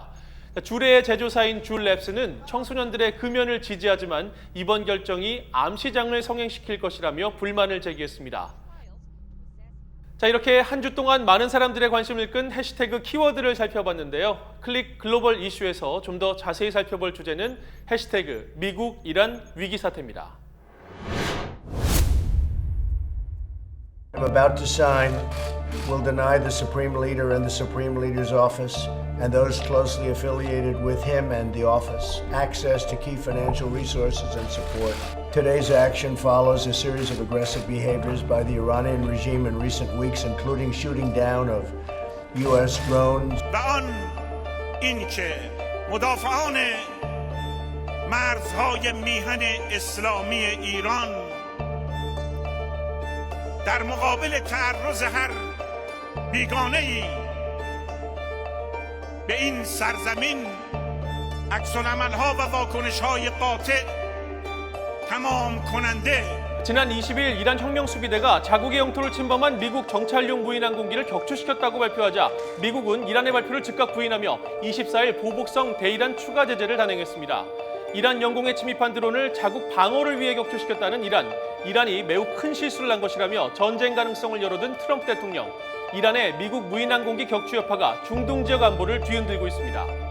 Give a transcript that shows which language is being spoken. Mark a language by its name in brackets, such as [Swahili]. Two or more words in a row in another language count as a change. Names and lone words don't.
[Korean] 줄의 제조사인 줄랩스는 청소년들의 금연을 지지하지만 이번 결정이 암 시장을 성행시킬 것이라며 불만을 제기했습니다. 자, 이렇게 한 주 동안 많은 사람들의 관심을 끈 해시태그 키워드를 살펴봤는데요. 클릭 글로벌 이슈에서 좀 더 자세히 살펴볼 주제는 해시태그 미국 이란 위기 사태입니다. [English] I'm about to sign will deny the Supreme Leader and the Supreme Leader's office and those closely affiliated with him and the office access to key financial resources and support. Today's action follows a series of aggressive behaviors by the Iranian regime in recent weeks, including shooting down of U.S. drones. [Persian] و آن اینکه مدافعان مرزهای میهن اسلامی ایران در مقابل تعرض هر بیگانه‌ای به این سرزمین عکس‌العمل‌ها و واکنش‌های قاطع تمام کننده [Korean] 지난 20일 이란 혁명수비대가 자국의 영토를 침범한 미국 정찰용 무인 항공기를 격추시켰다고 발표하자 미국은 이란의 발표를 즉각 부인하며 24일 보복성 대이란 추가 제재를 단행했습니다. 이란 영공에 침입한 드론을 자국 방어를 위해 격추시켰다는 이란이 매우 큰 실수를 한 것이라며 전쟁 가능성을 열어둔 트럼프 대통령, 이란의 미국 무인 항공기 격추 여파가 중동 지역 안보를 뒤흔들고 있습니다.